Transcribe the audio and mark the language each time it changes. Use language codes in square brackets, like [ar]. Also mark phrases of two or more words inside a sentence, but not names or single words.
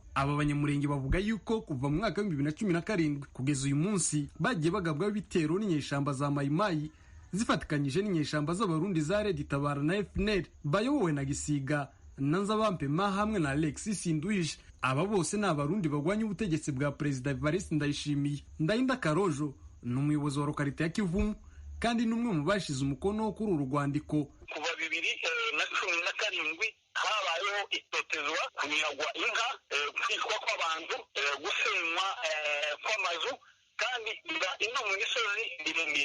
[rn] Aba banyamurenge bavuga yuko kuva mu mwaka wa 2017 kugeza uyu munsi bagiye bagabwa ibitero n'inyeshamba za Mayimayi zifatikanyije n'inyeshamba z'abarundi za Red Tabara na FNL bayobowe na Gisiga Nanzabampema hamwe na Alexis Sinduije. Aba bose ni abarundi bagwanya ubutegetsi bwa Perezida Evariste Ndayishimiye. Ndayinda Karojo ni umuyobozi wa lokalite ya Kivumu kandi n'umwe mu bashize umukono kuri uru rwandiko. Kuva 2017 habayeho itotezwa, kunyagwa inka, kwicwa kw'abantu, gusenywa kw'amazu, kandi ino mu misozi miremire.